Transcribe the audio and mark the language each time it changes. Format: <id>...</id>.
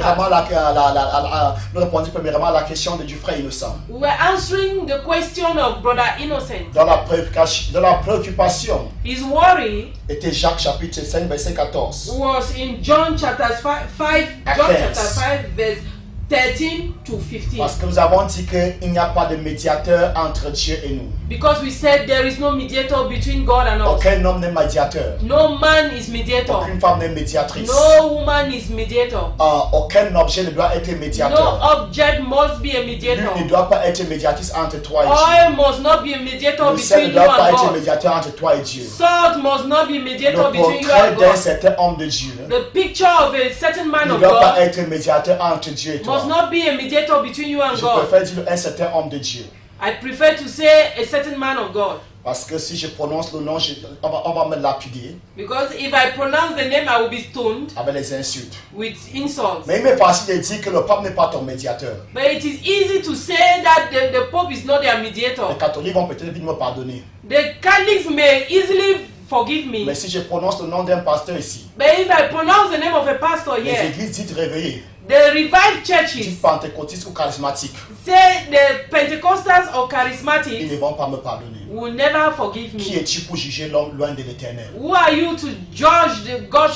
<fr>premièrement à la question du frère innocent.</fr> <en>We were answering the question of Brother Innocent.</en> <fr>Dans la préoccupation</fr> <en>His worry</en> <fr>était Jacques chapitre 5 verset 14.</fr> <en>was in John chapter 5,</en> <fr>À</fr> <en>John 15. chapter 5 verse 13 to 15.</en> <fr>Parce que nous avons dit qu'il n'y a pas de médiateur entre Dieu et nous.</fr> <en>Because we said there is no mediator between God and us.</en> <fr>Aucun homme n'est médiateur.</fr> <en>No man is mediator.</en> <fr>Aucune femme n'est médiatrice.</fr> <en>No woman is mediator.</en> <fr>Aucun objet ne doit être</fr> <en>No</en> <fr>médiateur.</fr> <en>object must be a mediator.</en> <fr>L'huile ne doit pas être médiatrice entre toi et Dieu.</fr> <en>Oil must not be a mediator</en> <fr>Le sel</fr> <en>between</en> <fr>ne</fr> <en>you</en> <fr>doit pas</fr> <en>and</en> <fr>être</fr> <en>God.</en> <fr>médiateur entre toi et Dieu.</fr> <en>Salt must not be a mediator</en> <fr>Le</fr> <en>between you</en> <fr>portrait</fr> <en>and</en> <fr>d'un</fr> <en>God.</en> <fr>certain homme de Dieu</fr> <en>The picture of a certain man</en> <fr>ne</fr> <en>of</en> <fr>doit pas</fr> <en>God</en> <fr>être médiateur entre Dieu et toi.</fr> <en>must not be a mediator between you and</en> <fr>Je</fr> <en>God.</en> <fr>préfère dire un certain homme de Dieu.</fr> <en>I prefer to say a certain man of God.</en> <fr>Parce que si je prononce le nom, on va me lapider</fr> <en>Because if I pronounce the name, I will be stoned</en> <fr>avec les insultes.</fr> <en>with insults.</en> <fr>Mais il m'est facile de dire que le pape n'est pas ton médiateur.</fr> <en>But it is easy to say that the Pope is not their</en> <fr>Les</fr> <en>mediator.</en> <fr>catholiques vont peut-être vite me pardonner.</fr> <en>The Catholics may easily forgive me.</en> <fr>Mais si je prononce le nom d'un pasteur ici,</fr> <en>But if I pronounce the name of a pastor</en> <fr>les</fr> <en>here,</en> <fr>églises dites réveillées,</fr> <en>the revived churches,</en> <fr>dites pentecôtistes ou charismatiques,</fr> <en>say the Pentecostals or</en> <fr>ils</fr> <en>charismatics</en> <fr>ne vont pas me pardonner.</fr> <en>will never forgive</en> <fr>Qui</fr> <en>me.</en> <fr>es-tu pour juger l'homme loin de l'éternel?</fr> <en>Who are you to judge God's</en>